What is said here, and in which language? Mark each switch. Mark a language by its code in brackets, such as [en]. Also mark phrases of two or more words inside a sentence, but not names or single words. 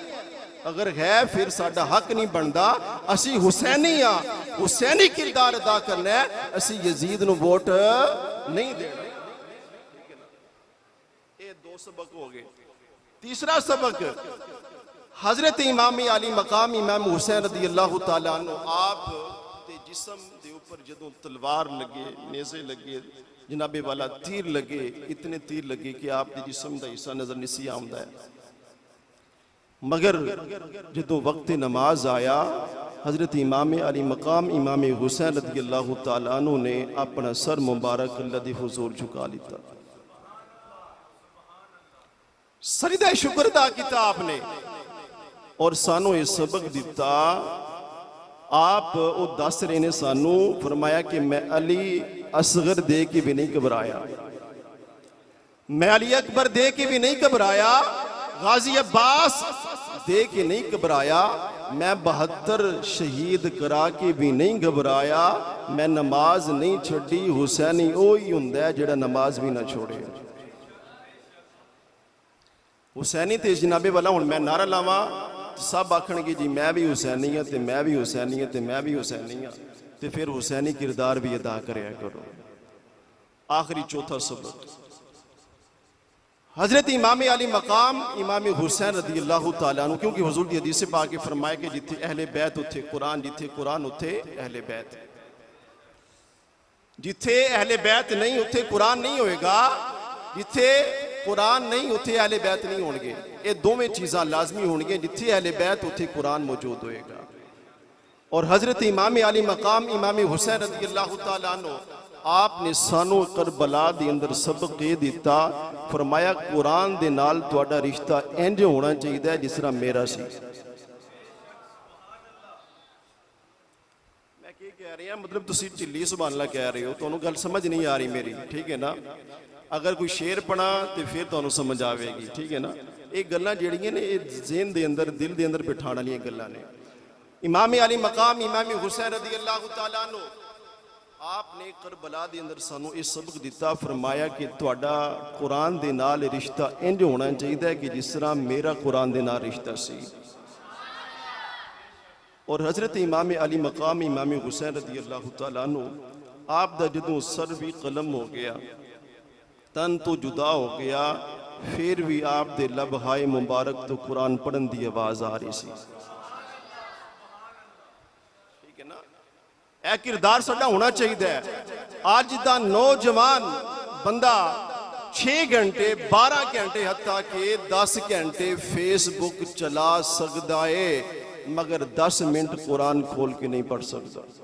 [pa] اگر ہے فیر ساڈا حق نہیں بنتا۔ اسی حسینی ہاں، حسینی کردار ادا کرنا ہے، اسی یزید نوں ووٹ نہیں دینا. یہ دو سبق ہو گئے. تیسرا سبق حضرت امام عالی مقام امام حسین [ar] رضي الله تعالى عنه [pa] آپ دے جسم دے اُتے جدوں تلوار لگے، نیزے لگے، جنابِ والا تیر لگے، اتنے تیر لگے کہ آپ دے جسم دا حصہ نظر نہیں سی آؤندا ہے. مگر جدوں وقت نماز آیا حضرت امام عالی مقام امام حسین [ar] رضي الله تعالى عنه [pa] نے اپنا سر مبارک اللہ دے حضور جھکا لتا، سجدہ شکر ادا کیا آپنے اور سانوں یہ سبق دتا. آپ وہ دس رہے نے سانوں فرمایا کہ میں علی اصغر دے کے بھی نہیں گھبرایا، میں علی اکبر دے کے بھی نہیں گھبرایا، غازی عباس دے کے نہیں گھبرایا، میں 72 شہید کرا کے بھی نہیں گھبرایا، میں نماز نہیں چھڈی. حسینی وہ ہی ہوندا ہے جہڑا نماز بھی نہ چھوڑے۔ حسینی تے جنابِ والا ہن میں نعرہ لاواں سب آکھن گے جی میں بھی حسینی ہاں تے میں بھی حسینی ہاں تے میں بھی حسینی ہاں، تے فیر حسینی کردار بھی ادا کریا کرو. آخری چوتھا سبق حضرت امام عالی مقام امام حسین [ar] رضي الله تعالى عنه, [pa] کیونکہ حضور دی حدیث سے پاکے فرمایا کہ جتھے اہلِ بیت اوتھے قرآن، جتھے قرآن اوتھے اہلِ بیت، جتھے اہلِ بیت نہیں اوتھے قرآن نہیں ہوئے گا، جتھے قرآن نہیں اوتھے اہلِ بیت نہیں ہون گے. یہ دوویں چیزاں لازمی ہون گے، جتھے اہلِ بیت اوتھے قرآن موجود ہوئے گا. اور حضرت امام عالی مقام امام حسین [ar] رضي الله تعالى عنه [pa] آپنے سانوں کربلا دے اندر سبق یہ دتا، فرمایا قرآن دے نال تہاڈا رشتہ انج ہونا چاہیے جس طرح میرا سی. میں کی کہہ رہی ہاں، مطلب تسیں جھلی [ar] سبحان الله [pa] کہہ رہے ہو، تہانوں گل سمجھ نہیں آ رہی میری، ٹھیک ہے نا. اگر کوئی شعر پڑھا تو فیر تہانوں سمجھ آوے گی، ٹھیک ہے نا. یہ گلاں جہڑیاں نے یہ ذہن دے اندر دل دے اندر بٹھان والیاں گلاں نے. امام عالی مقام امام حسین [ar] رضي الله تعالى عنه [pa] آپنے کربلا دے اندر سانوں یہ سبق دتا، فرمایا کہ تہاڈا قرآن دے نال رشتہ انج ہونا چاہیے کہ جس طرح میرا قرآن دے نال رشتہ سی. اور حضرت امام عالی مقام امام حسین [ar] رضي الله تعالى عنه [pa] آپ دا جدوں سر بھی قلم ہو گیا، تن تو جدا ہو گیا، فیر بھی آپ دے لبہائے مبارک تو قرآن پڑھن دی آواز آ رہی سی، ٹھیک ہے نا. یہ کردار ساڈا ہونا چاہیے۔ اج دا نوجوان بندہ 6 گھنٹے 12 گھنٹے حتیٰ کے 10 گھنٹے فیس بک چلا سکتا ہے، مگر 10 منٹ قرآن کھول کے نہیں پڑھ سکتا.